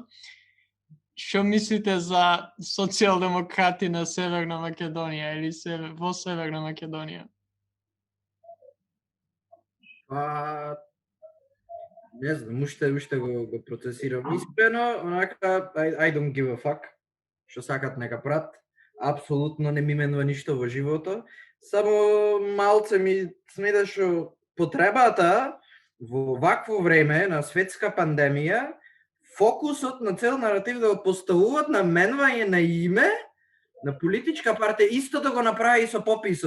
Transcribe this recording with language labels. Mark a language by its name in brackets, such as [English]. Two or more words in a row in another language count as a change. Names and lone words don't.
[Macedonian] Што мислите за социјалдемократи на Северна Македонија или во Северна Македонија? Не знам, уште го процесирам. Искрено, онака, [English] I don't give a fuck. [Macedonian] Што сакат нека прат. Апсолутно не ми менува ништо во животот. Само малце ми смета што потребата во вакво време на светска пандемија, фокусот на цел наратив да го поставуваат на менување на име на политичка партија, исто да го направи и со пописот.